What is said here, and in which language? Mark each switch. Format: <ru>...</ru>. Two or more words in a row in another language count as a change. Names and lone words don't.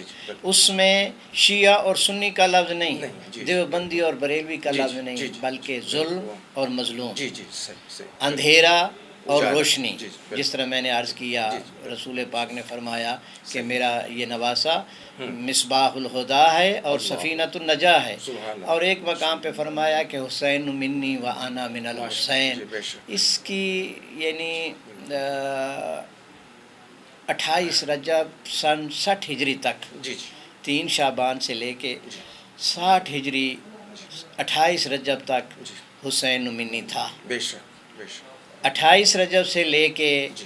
<ur>اس میں شیعہ اور سنی کا لفظ نہیں، دیوبندی اور بریلوی کا لفظ نہیں، بلکہ ظلم اور مظلوم، اندھیرا اور روشنی۔ جس طرح میں نے عرض کیا، رسول پاک نے فرمایا کہ میرا یہ نواسہ</ur> <ar>مصباح الہدی</ar> <ur>ہے اور</ur> <ar>سفینۃ النجاہ</ar> <ur>ہے، اور ایک مقام پہ فرمایا کہ</ur> <ar>حسین منی و انا من الحسین۔</ar> <ur>اس کی یعنی 28 رجب سن 60 ہجری تک, جی جی 3 شعبان سے لیکے 60 ہجری 28 رجب تک जी حسین نمنی تھا. بیشک بیشک 28 رجب سے لیکے जी</ur>